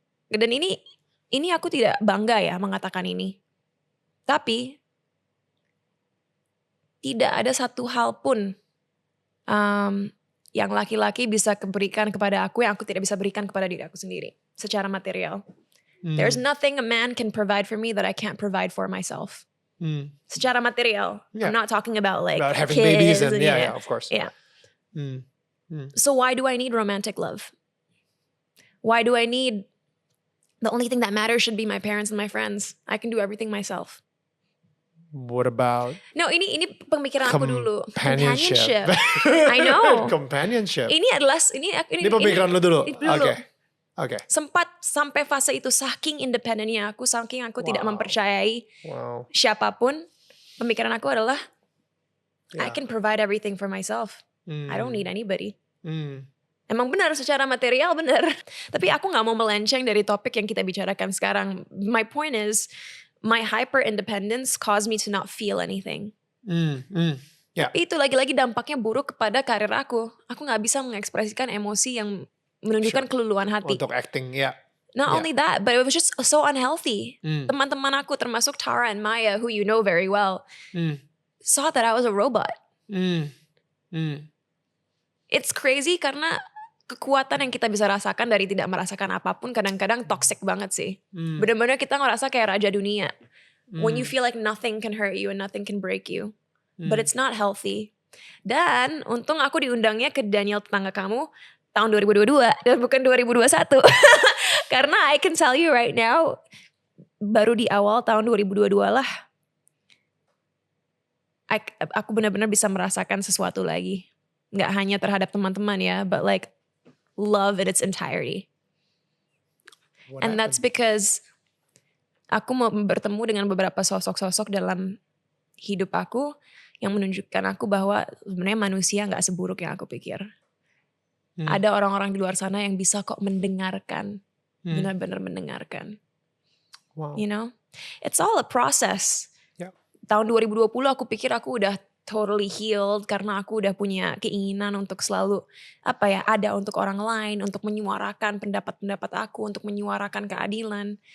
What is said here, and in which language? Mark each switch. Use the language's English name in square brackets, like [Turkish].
[Indonesian] Dan ini aku tidak bangga ya mengatakan ini. Tapi tidak ada satu hal pun yang laki-laki bisa berikan kepada aku yang aku tidak bisa berikan kepada diri aku sendiri. Secara material. [English] There's nothing a man can provide for me that I can't provide for myself. [Indonesian] Secara material. [English] I'm not talking about about having kids babies and of course. So why do I need romantic love? Why do I need the only thing that matters should be my parents and my friends? I can do everything myself. What about [Indonesian] No, ini pemikiran aku dulu. [English] Companionship. I know. Companionship. [Indonesian] Ini adalah ini pemikiran lu dulu. Oke. Sempat sampai fase itu saking independennya aku, saking aku tidak mempercayai siapapun. Pemikiran aku adalah [English] I can provide everything for myself. I don't need anybody. [Indonesian] Emang benar secara material benar. Tapi aku gak mau melenceng dari topik yang kita bicarakan sekarang. [English] My point is, my hyper independence caused me to not feel anything. [Indonesian] Itu lagi-lagi dampaknya buruk kepada karir aku. Aku gak bisa mengekspresikan emosi yang menunjukkan keluluan hati. Untuk acting, [English] Not Yeah. only that, but it was just so unhealthy. Mm. [Indonesian] Teman-teman aku termasuk [English] Tara and Maya, who you know very well, Mm. saw that I was a robot. Mm. Mm. It's crazy [Indonesian] karena kekuatan yang kita bisa rasakan dari tidak merasakan apapun kadang-kadang toxic banget sih. Mm. Bener-bener kita ngerasa kayak raja dunia. [English] When you Mm. feel like nothing can hurt you and nothing can break you. But Mm. it's not healthy. [Indonesian] Dan untung aku diundangnya ke Daniel tetangga kamu tahun 2022 dan bukan 2021. Karena [English] I can tell you right now, [Indonesian] baru di awal tahun 2022 lah, aku benar-benar bisa merasakan sesuatu lagi. Nggak hanya terhadap teman-teman ya, [English] but like love in its entirety. What And that's happened? [Indonesian] because aku mau bertemu dengan beberapa sosok-sosok dalam hidup aku yang menunjukkan aku bahwa sebenarnya manusia nggak seburuk yang aku pikir. Ada orang-orang di luar sana yang bisa kok mendengarkan, benar-benar mendengarkan. Wow. [English] You know, it's all a process. Yeah. [Indonesian] Tahun 2020 aku pikir aku udah [English] totally healed [Indonesian] karena aku udah punya keinginan untuk selalu ada untuk orang lain, untuk menyuarakan pendapat-pendapat aku, untuk menyuarakan keadilan.